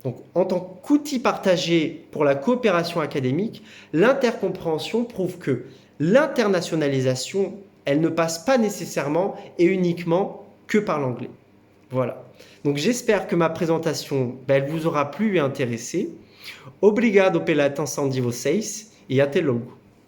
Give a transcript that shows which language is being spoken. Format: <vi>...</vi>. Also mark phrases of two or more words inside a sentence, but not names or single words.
<fr>Donc, en tant qu'outil partagé pour la coopération académique, l'intercompréhension prouve que l'internationalisation, elle ne passe pas nécessairement et uniquement que par l'anglais. Voilà. Donc, j'espère que ma présentation, elle vous aura plu et intéressé.</fr> <pt>Obrigado pela atenção de vocês e até logo.</pt>